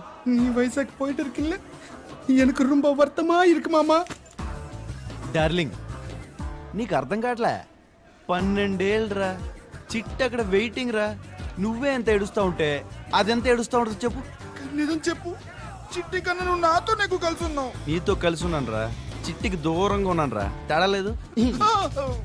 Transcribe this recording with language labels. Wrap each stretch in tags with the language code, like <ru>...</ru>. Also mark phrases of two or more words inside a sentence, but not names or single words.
<ta>நீ வைசாக் போயிட்டு இருக்குல்ல, எனக்கு ரொம்ப வருத்தமா இருக்கு மாமா.</ta> <te>డార్లింగ్ నీకు అర్థం కావట్లే, 12 ఏళ్ళరా చిట్టు అక్కడ వెయిటింగ్ రా. నువ్వే ఎంత ఏడుస్తా ఉంటే అదెంత ఏడుస్తా ఉంటుంది చెప్పు. నిజం చెప్పు, చిట్టి కన్నా నువ్వు నాతో నాకు కలిసి ఉన్నావు. నీతో కలిసి ఉన్నాను రా, చిట్టికి దూరంగా ఉన్నాను రా.</te>